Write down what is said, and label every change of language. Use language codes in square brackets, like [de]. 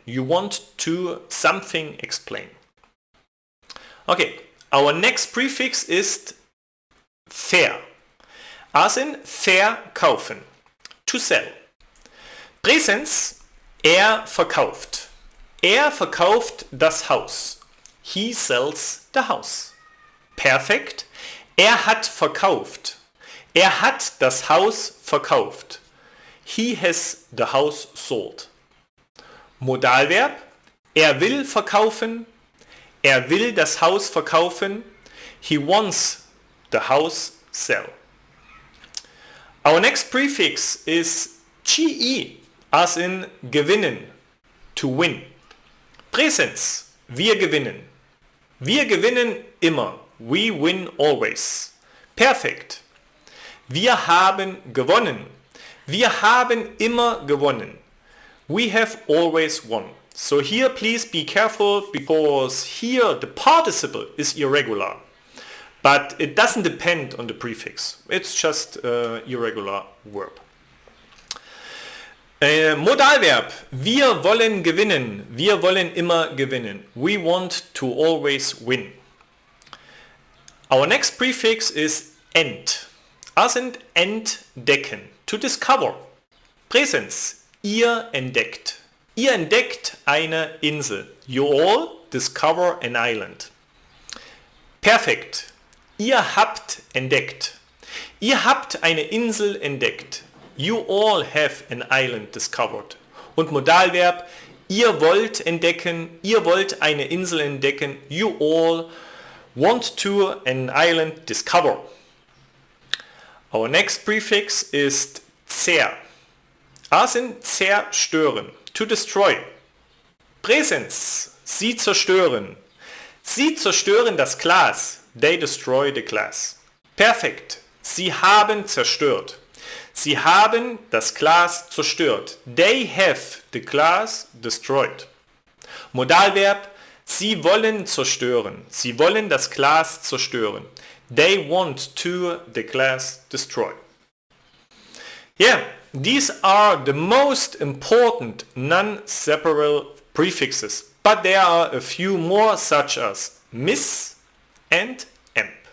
[en] You want to something explain. Okay, our next prefix ist ver. As in verkaufen. To sell. [de] Präsens, er verkauft. Er verkauft das Haus. [en] He sells the house. [de] Perfekt. Er hat verkauft. Er hat das Haus verkauft. [en] He has the house sold. [de] Modalverb. Er will verkaufen. Er will das Haus verkaufen. [en] He wants the house sell. Our next prefix is ge, as in gewinnen, to win. [de] Präsens, wir gewinnen. Wir gewinnen immer. [en] We win always. [de] Perfekt. Wir haben gewonnen. Wir haben immer gewonnen. [en] We have always won. So here please be careful because here the participle is irregular. But it doesn't depend on the prefix. It's just an irregular verb. [de] Modalverb. Wir wollen gewinnen. Wir wollen immer gewinnen. [en] We want to always win. Our next prefix is end. As in entdecken. To discover. Präsens. [de] Ihr entdeckt. Ihr entdeckt eine Insel. [en] You all discover an island. [de] Perfekt. Ihr habt entdeckt. Ihr habt eine Insel entdeckt. [en] You all have an island discovered. [de] Und Modalverb, ihr wollt entdecken, ihr wollt eine Insel entdecken. [en] You all want to an island discover. Our next prefix ist zer. As in zerstören. To destroy. Präsens. [de] Sie zerstören. Sie zerstören das Glas. [en] They destroy the glass. Perfekt. [de] Sie haben zerstört. Sie haben das Glas zerstört. [en] They have the glass destroyed. [de] Modalverb. Sie wollen zerstören. Sie wollen das Glas zerstören. [en] They want to the glass destroy. Yeah, these are the most important non-separable prefixes. But there are a few more such as miss and amp.